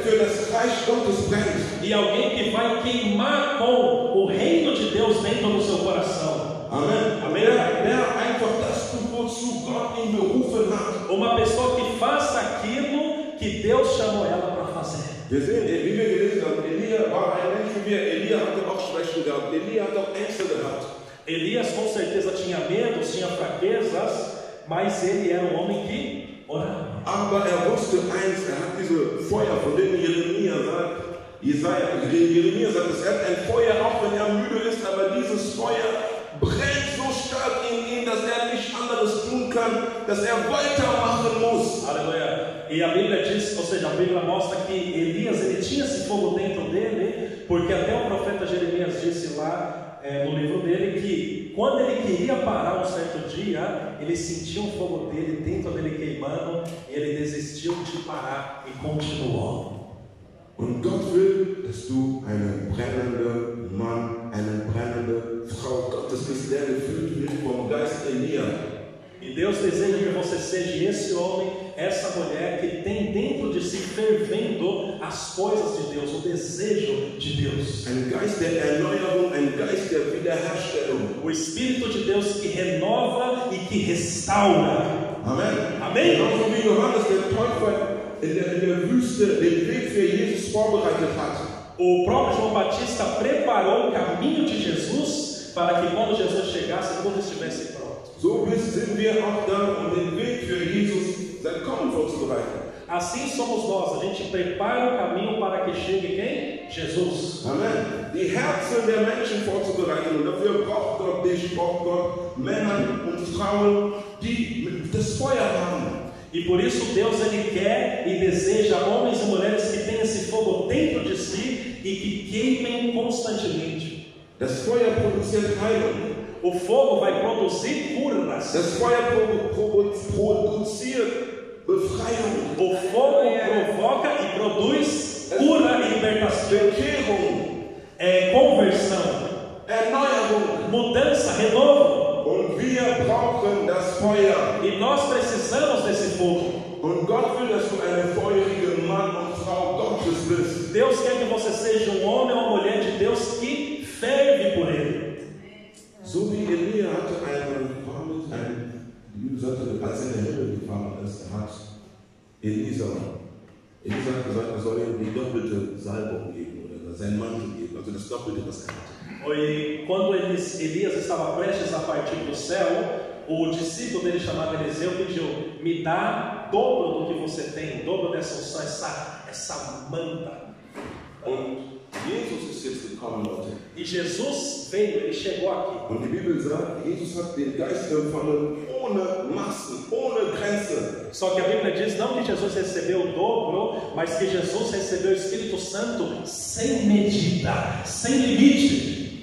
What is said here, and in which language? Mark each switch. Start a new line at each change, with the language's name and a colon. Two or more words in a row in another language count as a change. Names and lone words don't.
Portuguese: E alguém que vai queimar com o reino de Deus dentro do seu coração. Amém. Amém. Uma pessoa que faça aquilo que Deus chamou ela para fazer.
German: Wir sehen, wie wir gelesen haben, Elia war ein Mensch wie wir. Elia hatte auch Schwächen gehabt. Elia hat auch Ängste gehabt.
Portuguese: Elias com certeza tinha medos, tinha fraquezas, mas ele era um homem que orava.
German: Aber wusste eins, hat diese Feuer, von denen Jeremia sagt, Jeremia sagt, es hat ein Feuer, auch wenn müde ist, aber dieses Feuer brennt so stark in ihm, dass nicht anderes tun kann, dass weitermachen muss.
Portuguese: Aleluia. E a Bíblia diz, ou seja, a Bíblia mostra que Elias, ele tinha esse fogo dentro dele, porque até o profeta Jeremias disse lá, no livro dele, que quando ele queria parar um certo dia, ele sentia um fogo dele dentro dele queimando, e ele desistiu de parar e continuou.
German: Und Gott will, dass du ein brennender Mann, eine brennende Frau Gottes bist, der gefüllt wird vom Geist Elia.
Portuguese: E Deus deseja que você seja esse homem, essa mulher que tem dentro de si fervendo as coisas de Deus, o desejo de Deus.
German: Ein Geist der Erneuerung, ein Geist der Wiederherstellung.
Portuguese: O Espírito de Deus que renova e que restaura.
German: Amen.
Portuguese: Amém.
German: Genauso wie Johannes der Täufer in der Wüste den Weg für Jesus vorbereitet hat.
Portuguese: O próprio João Batista preparou o caminho de Jesus para que quando Jesus chegasse, tudo estivesse pronto.
German: So sind wir auch da, um den Weg für Jesus, sein Kommen vorzubereiten.
Portuguese: Assim somos nós, a gente prepara o caminho para que chegue quem? Jesus.
German: Amen. Die Herzen der Menschen vorzubereiten. Und dafür braucht Gott Männer und Frauen, die das Feuer haben.
Portuguese: E por isso Deus ele quer e deseja homens e mulheres que tenham esse fogo dentro de si e que queimem constantemente.
German: Das Feuer produziert Heilung.
Portuguese: O fogo vai produzir curas.
German: Das Feuer produziert Befreiung.
Portuguese: O fogo provoca e produz cura e libertação.
German: Bekehrung.
Portuguese: Conversão.
German: Erneuerung.
Portuguese: Mudança, renovo.
German: Und wir brauchen das Feuer.
Portuguese: E nós precisamos desse fogo.
German: Und Gott will, dass du ein feuriger Mann bist.
Portuguese: Deus quer que você seja um homem ou uma mulher de Deus que ferve por Ele.
German: So wie Elia hatte die Bibel sagte, als er in den Himmel gefahren ist, hat Elisa hat gesagt, soll ihm die doppelte Salbung geben oder seinen Mantel geben, also das Doppelte, was er hatte.
Portuguese: E quando Elias estava prestes a partir do céu, o discípulo dele chamado Eliseu pediu: me dá dobro do que você tem, dobro dessa unção, essa manta.
German: Und Jesus ist jetzt gekommen, Leute.
Portuguese: E Jesus veio, ele chegou aqui.
German: Und die Bibel sagt, Jesus hat den Geist empfangen ohne Massen, ohne Grenzen.
Portuguese: Só que a Bíblia diz não que Jesus recebeu o dobro, mas que Jesus recebeu o Espírito Santo sem medida, sem limite.